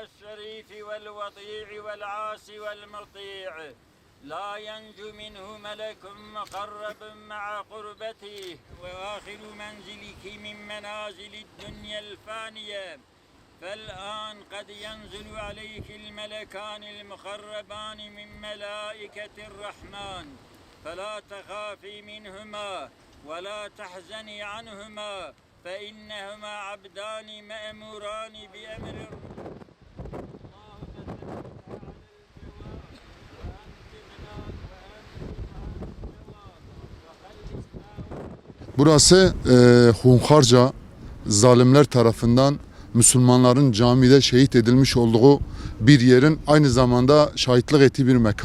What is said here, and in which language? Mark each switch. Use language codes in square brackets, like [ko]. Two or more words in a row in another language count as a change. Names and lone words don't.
[ar] الشريف والوضيع والعاصي والمطيع لا ينجو منه ملك مقرب مع قربته وآخر منزلك من منازل الدنيا الفانية فالآن قد ينزل عليك الملكان المقربان من ملائكة الرحمن فلا تخافي منهما ولا تحزني عنهما فإنهما عبدان مأموران بأمر [tr] Burası hunharca zalimler tarafından Müslümanların camide şehit edilmiş olduğu bir yerin aynı zamanda şahitlik ettiği bir mekan.